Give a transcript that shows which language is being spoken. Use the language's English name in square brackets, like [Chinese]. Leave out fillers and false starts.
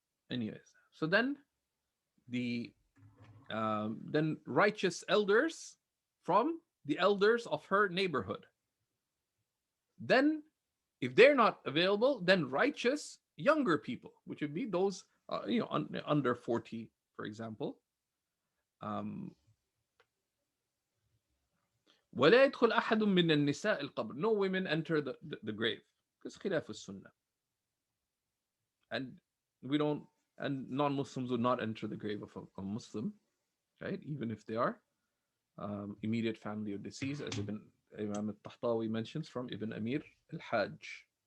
[English] Anyways, so then then righteous elders from the elders of her neighborhood. Then, if they're not available, then righteous younger people, which would be those under 40, for example. [Arabic] ولا يدخل أحد من النساء القبر. [English] No women enter the grave, because [Arabic] خلاف السنة. [English] And we don't, and non-Muslims would not enter the grave of a Muslim, right? Even if they are immediate family of deceased, as Imam al-Tahtawi mentions from Ibn Amir al-Hajj.